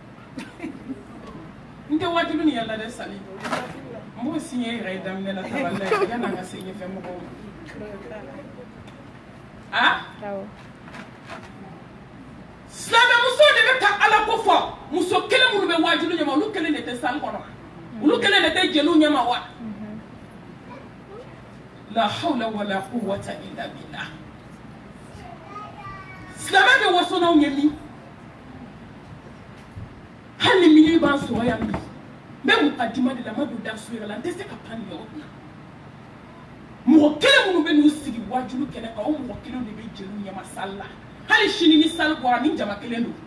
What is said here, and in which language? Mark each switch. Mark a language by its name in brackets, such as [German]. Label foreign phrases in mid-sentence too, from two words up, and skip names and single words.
[Bambara] n tɛ wajibi ni yɛlɛ dɛ sali n b'o signé yɛrɛ ye daminɛ la tabali la yanni an ka se ɲɛfɛ mɔgɔw ma silamɛmuso de bɛ ka ala ko fɔ muso kelen minnu bɛ wajibi ɲɛma olu kelen de tɛ sali kɔnɔ olu kelen de tɛ jeliw ɲɛma wa [Arabic] لا حول ولا قوة إلا بالله [Bambara] silamɛ bɛ waso n'anw ye min hali ni mini b'an sɔrɔ yan bi n bɛ mukadima de la n ma don daraso yɛrɛ la n tɛ se ka pan nin yɔrɔ kunna mɔgɔ kelen minnu bɛ n'u sigi wajibi kɛnɛ kan o mɔgɔ kelen de bɛ jeliw ɲɛma sali la hali sini ni sali bɔra ni jama kelen don